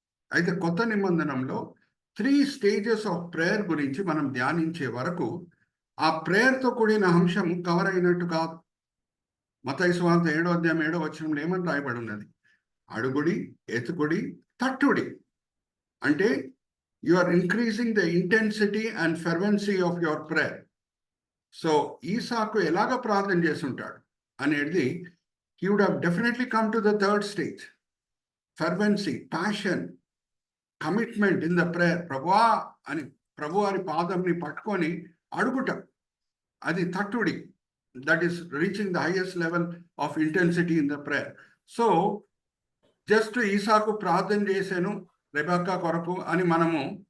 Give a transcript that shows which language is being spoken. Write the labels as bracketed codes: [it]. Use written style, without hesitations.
[te] అయితే కొత్త నిబంధనలో 3 stages ఆఫ్ ప్రేయర్ గురించి మనం ధ్యానించే వరకు ఆ ప్రేయర్తో కూడిన అంశం కవర్ అయినట్టు కాదు. మత్తయి సువార్త 7వ అధ్యాయం 7వ వచనంలో ఏమని రాయబడి ఉన్నది? అడుగుడి, ఎతుకుడి, తట్టుడి. [en] అంటే you are increasing the intensity and fervency of your prayer. [te] So Isaac ఎలాగ ప్రార్థన చేసి ఉంటాడు అనేది, [en] he would have definitely come to the 3rd stage. Fervency, passion, commitment in the prayer. [te] ప్రభువా అని ప్రభువారి పాదంని పట్టుకొని అడుగుట, అది తట్టుడి. [en] That is reaching the highest level of intensity in the prayer. [te] So just Isaac ప్రార్థన చేశాను రెబెకా కొరకు అని మనము